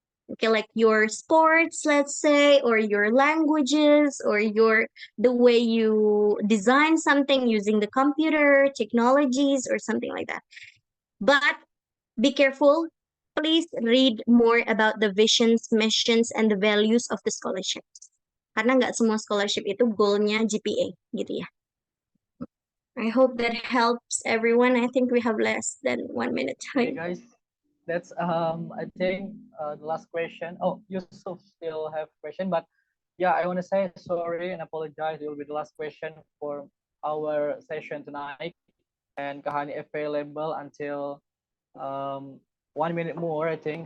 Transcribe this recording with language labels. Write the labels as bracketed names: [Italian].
[English] Okay, like your sports, let's say, or your languages, or your the way you design something using the computer, technologies, or something like that. But be careful. Please read more about the visions, missions, and the values of the scholarships. [Indonesian] Karena nggak semua scholarship itu goalnya GPA, gitu ya. [English] I hope that helps everyone. I think we have less than 1 minute Okay, time. guys, that's I think the last question. Oh, Yusuf still have question, but yeah, I want to say sorry and apologize. It will be the last question for our session tonight, and Kahani available until 1 minute more, I think.